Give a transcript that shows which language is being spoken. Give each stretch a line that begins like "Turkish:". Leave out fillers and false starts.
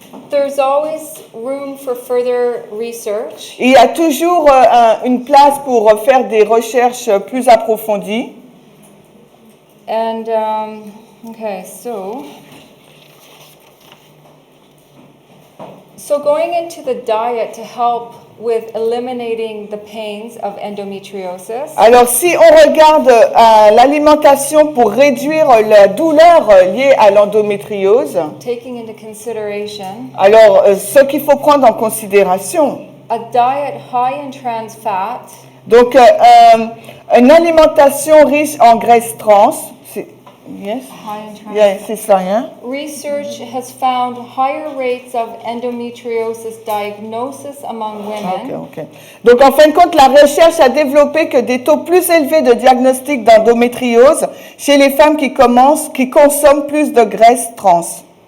English: There's always room for further research.
French: Il y a toujours une place pour faire des recherches plus approfondies.
English: And, okay, so going into the diet to help with eliminating the pains of endometriosis.
French: Alors, si on regarde l'alimentation pour réduire la douleur liée à l'endométriose,
English: Taking into consideration
French: alors ce qu'il faut prendre en considération,
English: a diet high in trans fat,
French: donc une alimentation riche en graisses trans, yes,
English: high in trans
French: yeah, c'est ça, hein?
English: Research has found higher rates of endometriosis diagnosis among women. Ok.
French: Donc, en fin de compte, la recherche a développé que des taux plus élevés de diagnostic d'endométriose chez les femmes qui consomment plus de graisses trans.